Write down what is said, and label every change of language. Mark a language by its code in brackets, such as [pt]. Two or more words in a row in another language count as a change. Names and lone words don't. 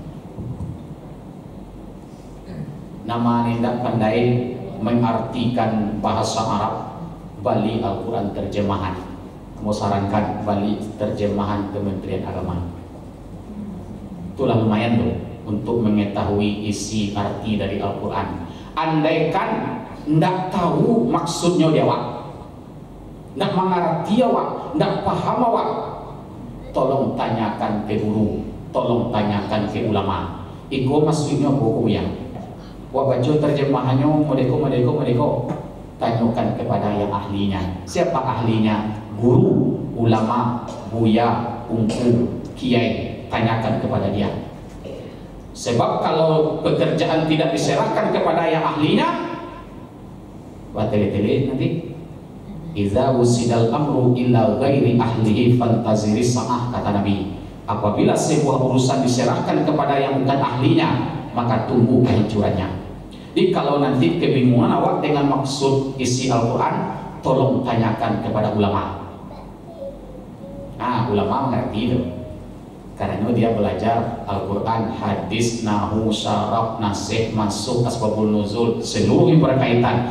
[id] Nama tidak pandai mengartikan bahasa Arab, bali Al-Quran terjemahan. Mau sarankan bali terjemahan Kementerian Agama. Itulah lumayan tuh untuk mengetahui isi arti dari Al-Quran. Andaikan ndak tahu maksudnya dia wak, [min] ndak mengerti awak, ndak paham awak, [id] tolong tanyakan ke guru, tolong tanyakan ke ulama. [min] Iko maksudnya buku ya, wak baca terjemahannya modeko, tanyakan kepada yang ahlinya. [id] Siapa ahlinya? Guru, ulama, buya, ungku, kiai, tanyakan kepada dia. Sebab kalau pekerjaan tidak diserahkan kepada yang ahlinya, tele-tele nanti [ar] إذا وسد الأمر إلى غير أهله فانتظر الساعة, [id] kata Nabi. Apabila sebuah urusan diserahkan kepada yang bukan ahlinya, maka tunggu kehancurannya. Jadi kalau nanti kebingungan awak dengan maksud isi Al-Quran, tolong tanyakan kepada ulama. Ulama mengerti itu, karena dia belajar Al-Quran, hadis, nahu, syaraf, nasih, masuk, asbabul nuzul, seluruh yang berkaitan.